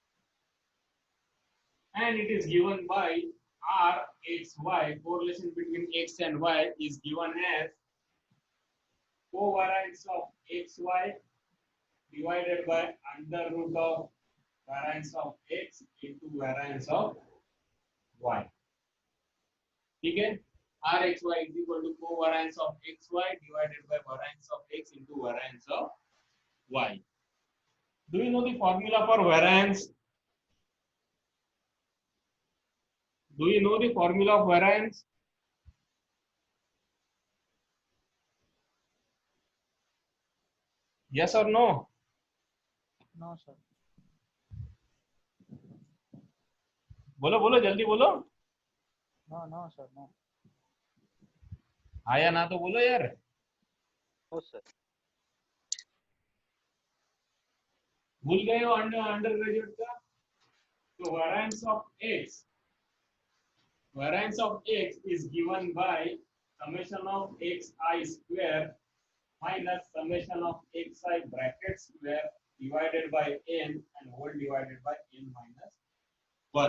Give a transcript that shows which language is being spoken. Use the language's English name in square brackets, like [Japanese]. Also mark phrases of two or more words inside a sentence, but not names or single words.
[English] Okay. and it is given by Rxy. Correlation between x and y is given as covariance of xy divided by under root of variance of x into variance of y. [Hindi] ठीक है? [English] Rxy is equal to covariance of xy divided by variance of x into variance of y. Do you know the formula for variance? Do you know the formula of variance? Yes or no? No, sir. [Hindi] बोलो बोलो जल्दी बोलो. [English] No, no, sir. No. [Hindi] हाँ या ना तो बोलो यार. [English] No, sir. [Hindi] भूल गए हो [English] under graduate [Hindi] का. [English] तो variance of x is given by summation of xi square minus summation of xi bracket square divided by n and whole divided by n minus 1.